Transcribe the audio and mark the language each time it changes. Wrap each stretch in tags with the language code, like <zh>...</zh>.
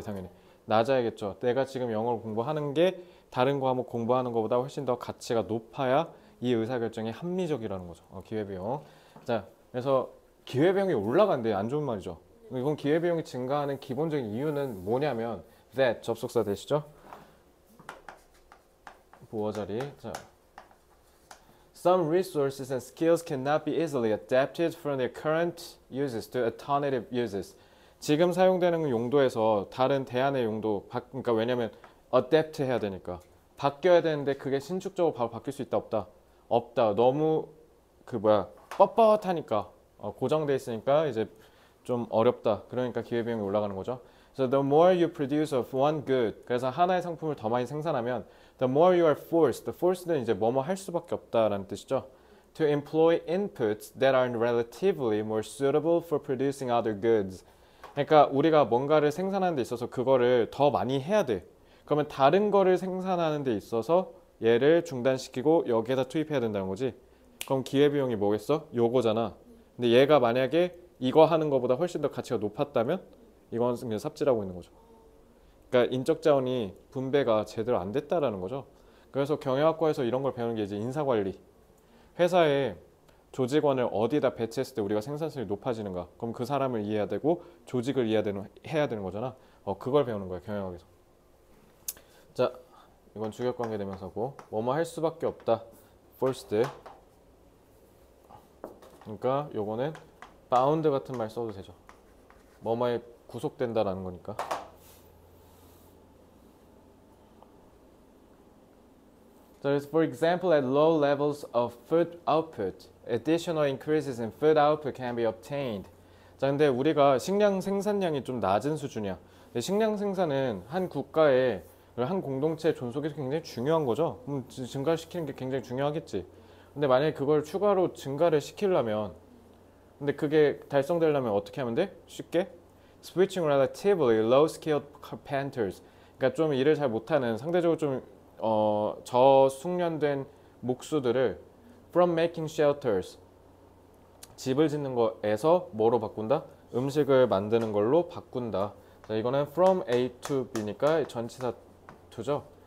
<ko>당연히 낮아야겠죠. 내가 지금 영어를 공부하는 게 다른 과목 공부하는 것보다 훨씬 더 가치가 높아야 이 의사결정이 합리적이라는 거죠. 기회비용. 자, 그래서 기회비용이 올라간대. 안 좋은 말이죠. 이건 기회비용이 증가하는 기본적인 이유는 뭐냐면 that 접속사 되시죠? 보어자리.</ko> <en>자, some resources and skills cannot be easily adapted from their current uses to alternative uses.</en> <ko>지금 사용되는 용도에서 다른 대안의 용도, 그러니까 왜냐면 adapt 해야 되니까 바뀌어야 되는데 그게 신축적으로 바로 바뀔 수 있다 없다? 없다. 너무 뻣뻣하니까 고정돼 있으니까 이제 좀 어렵다. 그러니까 기회비용이 올라가는 거죠.</ko> <en>So the more you produce of one good,</en> <ko>그래서 하나의 상품을 더 많이 생산하면</ko> <en>the more you are forced.</en> <ko>forced는 이제 뭐뭐 할 수밖에 없다라는 뜻이죠.</ko> <en>To employ inputs that are relatively more suitable for producing other goods.</en> <ko>그러니까 우리가 뭔가를 생산하는 데 있어서 그거를 더 많이 해야 돼. 그러면 다른 거를 생산하는 데 있어서 얘를 중단시키고 여기에다 투입해야 된다는 거지. 그럼 기회비용이 뭐겠어? 요거잖아. 근데 얘가 만약에 이거 하는 것보다 훨씬 더 가치가 높았다면 이건 그냥 삽질하고 있는 거죠. 그러니까 인적 자원이 분배가 제대로 안 됐다라는 거죠. 그래서 경영학과에서 이런 걸 배우는 게 이제 인사관리. 회사에 조직원을 어디다 배치했을 때 우리가 생산성이 높아지는가? 그럼 그 사람을 이해해야 되고 조직을 해야 되는 거잖아. 그걸 배우는 거야, 경영학에서. 자, 이건 주격관계 대명사고 뭐뭐 할 수밖에 없다.</ko> <en>forced.</en> <ko>그러니까 요거는 bound 같은 말 써도 되죠. 뭐뭐에 구속된다라는 거니까.</ko> <en>So for example, at low levels of food output, additional increases in food output can be obtained.</en> <ko>자, 근데 우리가 식량 생산량이 좀 낮은 수준이야. 식량 생산은 한 국가의 한 공동체의 존속이 굉장히 중요한 거죠. 증가시키는 게 굉장히 중요하겠지. 근데 만약에 그걸 추가로 증가를 시키려면, 근데 그게 달성되려면 어떻게 하면 돼? 쉽게?</ko> <en>Switching relatively low-skilled carpenters.</en> <ko>그러니까 좀 일을 잘 못하는 상대적으로 좀 저숙련된 목수들을</ko> <en>from making shelters.</en> <ko>집을 짓는 거에서 뭐로 바꾼다? 음식을 만드는 걸로 바꾼다. 자, 이거는 from A to B니까 전치사 to죠.</ko>